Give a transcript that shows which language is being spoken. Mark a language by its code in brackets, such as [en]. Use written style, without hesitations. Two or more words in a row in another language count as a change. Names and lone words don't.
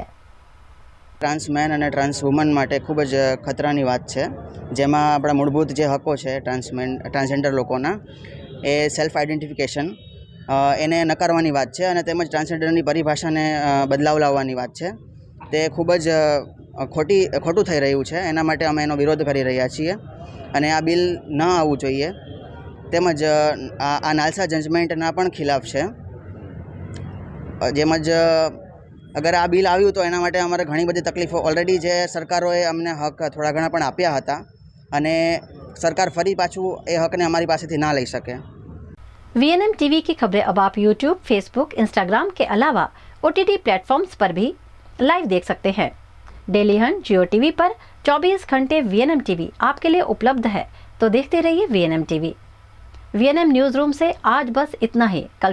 [gu] ટ્રાન્સમેન ઔર [en] trans woman [gu] માટે ખૂબ જ ખતરાની બાત છે, જેમાં અપના મૂળભૂત જે હકો છે ટ્રાન્સજેન્ડર લોકોના એ [en] self identification [gu] એને નકારવાની બાત છે ઔર તેમજ ટ્રાન્સજેન્ડરની પરિભાષા ને બદલાવ લાવવાની બાત છે. તે ખૂબ જ ખોટું થઈ રહ્યું છે. એના માટે અમે એનો વિરોધ કરી રહ્યા છીએ અને આ બિલ ન આવવું જોઈએ. તેમજ આ નાલસા જજમેન્ટના પણ ખિલાફ છે. જેમજ અગર આ બિલ આવ્યું તો એના માટે અમારે ઘણી બધી તકલીફો ઑલરેડી જે સરકારોએ અમને હક થોડા ઘણા પણ આપ્યા હતા અને સરકાર ફરી પાછું એ હકને અમારી પાસેથી ના લઈ શકે. [hi] VNM टीवी की खबरें अब आप YouTube, Facebook, Instagram के अलावा OTT प्लेटफॉर्म्स पर भी लाइव देख सकते हैं. डेली हंट जियो टीवी पर 24 घंटे VNM टीवी आपके लिए उपलब्ध है, तो देखते रहिए VNM टीवी. VNM न्यूज रूम से आज बस इतना ही.